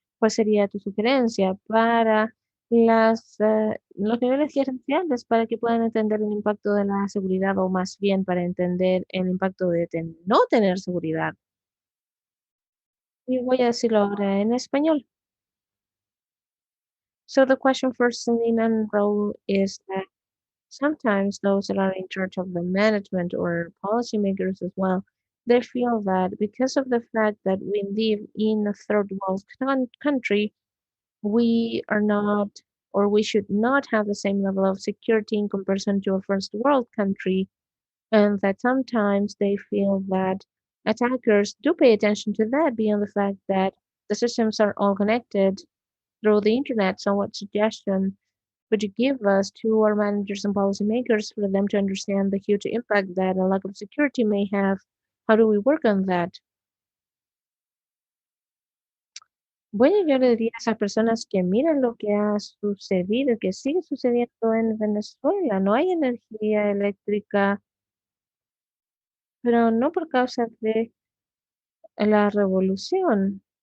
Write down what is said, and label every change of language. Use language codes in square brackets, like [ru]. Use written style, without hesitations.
[es] ¿Cuál sería tu sugerencia para los niveles gerenciales para que puedan entender el impacto de la seguridad o más bien para entender el impacto de no tener seguridad? Y voy a decirlo ahora en español. [en] So the question for Celine and Raul is that sometimes those that are in charge of the management or policymakers as well, they feel that because of the fact that we live in a third world country, we are not or we should not have the same level of security in comparison to a first world country, and that sometimes they feel that attackers do pay attention to that beyond the fact that the systems are all connected through the internet. So what suggestion would you give us to our managers and policymakers for them to understand the huge impact that a lack of security may have? How do we work on that? [es] Bueno, yo le diría a esas personas que miren lo que ha sucedido, que sigue sucediendo en Venezuela. No hay energía eléctrica, pero no por causa de la revolución.